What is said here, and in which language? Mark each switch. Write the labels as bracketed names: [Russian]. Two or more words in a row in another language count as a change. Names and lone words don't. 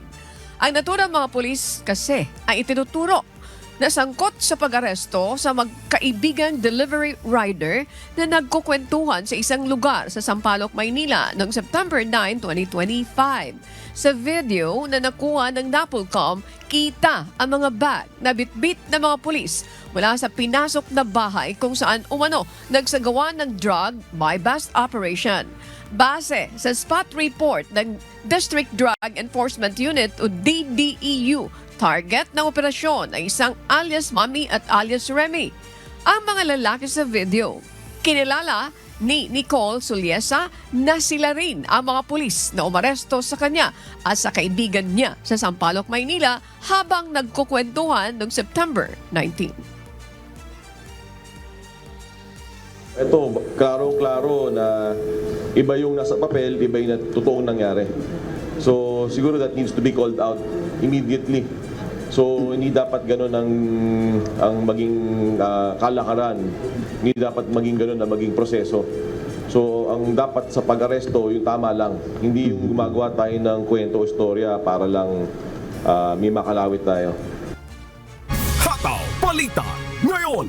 [Filipino] Ang naturang mga pulis kasi ay itinuturo na sangkot sa pag-aresto sa magkaibigang [English] delivery rider [Filipino] na nagkukwentuhan sa isang lugar sa Sampaloc, Maynila noong September 9, 2025. Sa video na nakuha ng NAPOLCOM, kita ang mga bag na bitbit ng mga pulis mula sa pinasok na bahay kung saan umano nagsagawa ng [English] drug buy-bust operation. [Filipino] Base sa [English] spot report [Filipino] ng District Drug Enforcement Unit o DDEU, target ng operasyon ay isang alias Mami at alias Remy. Ang mga lalaki sa video, kinilala ni Nicole Suliesa na sila rin ang mga pulis na umaresto sa kanya at sa kaibigan niya sa Sampaloc, Maynila habang nagkukwentuhan noong September 19. Ito, klaro-klaro na iba yung nasa papel, iba yung totoong nangyari. [English] So, siguro that needs to be called out immediately. [Filipino] So, hindi dapat ganun ang maging kalakaran. Hindi dapat maging ganun ang maging proseso. So, ang dapat sa pag-aresto, yung tama lang. Hindi yung gumagawa tayo ng kwento o istorya para lang may makalawit tayo. Hataw Balita ngayon.